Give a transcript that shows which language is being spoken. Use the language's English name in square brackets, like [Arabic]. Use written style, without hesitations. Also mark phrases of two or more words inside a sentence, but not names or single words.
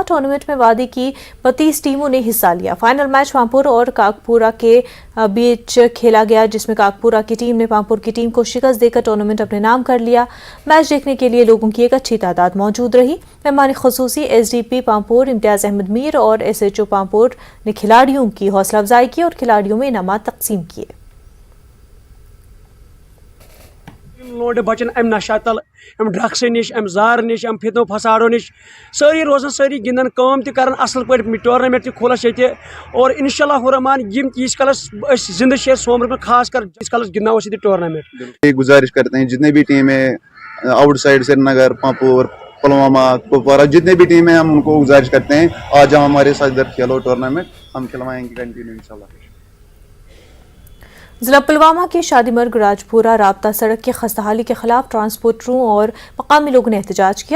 [Hindi] टूर्नामेंट में वादी की 32 टीमों ने हिस्सा लिया। फाइनल मैच पामपुर और काकपुरा के बीच खेला गया, जिसमें काकपुरा की टीम ने पामपुर की टीम को शिकस्त देकर टूर्नामेंट अपने नाम कर लिया। मैच देखने के लिए लोगों की एक अच्छी तादाद मौजूद रही। मेहमान खुसूसी SDP पामपुर इम्तियाज अहमद मीर और SHO पामपुर ने खिलाड़ियों की हौसला अफजाई की और खिलाड़ियों में इनामात तकसीम किए। [Kashmiri] लोड बचन अम नशा तल, अम ड्रग्स निश, अम जार निश, अम फितनो फसाडो निश सारी रोजान, सारी गिंदन काम त करन असल पे टूर्नामेंट त खोलस ये और इंशाल्लाह रहमान यम यीस कलस जिंद शेर सोमर में खास कर इस कलस गिंदना ये टूर्नामेंट। [Hindi] गुजारिश करते हैं जितने भी टीम है आउटसाइड श्रीनगर, पामपुर, पुलवामा, कुपवारा, जितने भी टीम है हम उनको गुजारिश करते हैं आज हम हमारे साथ इधर खेलो टूर्नामेंट, हम खिलवाएंगे कंटिन्यू इंशाल्लाह। जिला पुलवामा के शादीमर्ग राजपुरा राब्ता सड़क की खस्ताहाली के खिलाफ ट्रांसपोर्टरों और मकामी लोगों ने एहतजाज किया।